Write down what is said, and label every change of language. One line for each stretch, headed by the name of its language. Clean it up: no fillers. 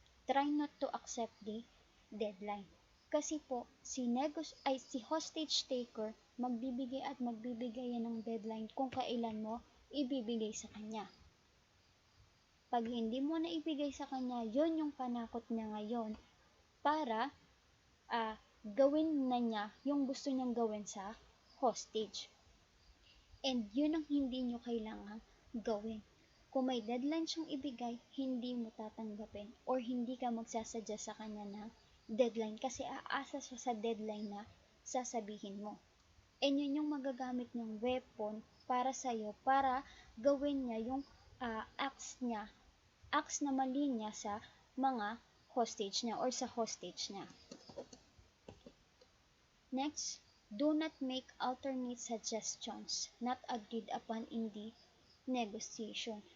English: Try not to accept the deadline.
Filipino: Kasi po, si hostage taker, magbibigay at magbibigay yan ng deadline kung kailan mo ibibigay sa kanya. Pag hindi mo na ibigay sa kanya, yon yung panakot niya ngayon para gawin na niya yung gusto niyang gawin sa hostage. And yun ang hindi nyo kailangan gawin. Kung may deadline siyang ibigay, hindi mo tatanggapin or hindi ka magsasadya sa kanya ng deadline kasi aasa siya sa deadline na sasabihin mo. And yun yung magagamit ng weapon para sa'yo para gawin niya yung acts na mali niya sa mga hostage niya or sa hostage niya.
English: Next, do not make alternate suggestions not agreed upon in the negotiation.